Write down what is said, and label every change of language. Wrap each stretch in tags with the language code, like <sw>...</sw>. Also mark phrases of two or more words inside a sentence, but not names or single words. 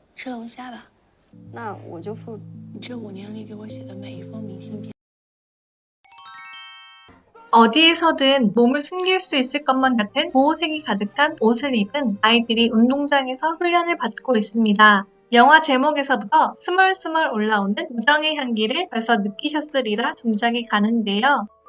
<zh>吃龙虾吧。那我就付。你这5年里给我写的每一封明信片。</zh> <ko>어디에서든 몸을 숨길 수 있을 것만 같은 보호색이 가득한 옷을 입은 아이들이 운동장에서 훈련을 받고 있습니다. 영화 제목에서부터 스멀스멀 올라오는 우정의 향기를 벌써 느끼셨으리라 짐작이 가는데요.</ko>